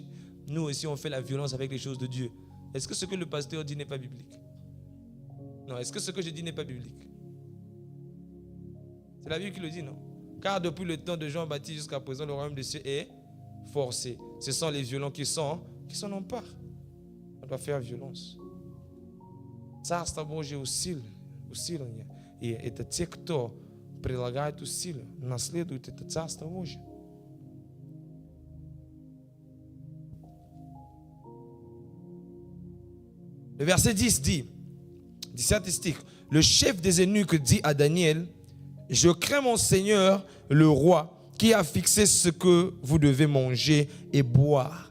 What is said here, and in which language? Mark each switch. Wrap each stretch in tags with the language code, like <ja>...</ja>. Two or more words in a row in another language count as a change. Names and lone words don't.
<fr>Nous aussi, on fait la violence avec les choses de Dieu. Est-ce que ce que le pasteur dit n'est pas biblique? Non, est-ce que ce que je dis n'est pas biblique? C'est la Bible qui le dit, non? Car depuis le temps de Jean-Baptiste jusqu'à présent, le royaume des cieux est forcé. Ce sont les violents qui s'en emparent. On doit faire violence.</fr> <ru>Царство Божье усиление. И это те, кто прилагает усилия, наследуют это Царство Божье.</ru> <fr>Le verset 10 dit, 17 stich, le chef des eunuques dit à Daniel, je crains mon Seigneur, le roi, qui a fixé ce que vous devez manger et boire.</fr>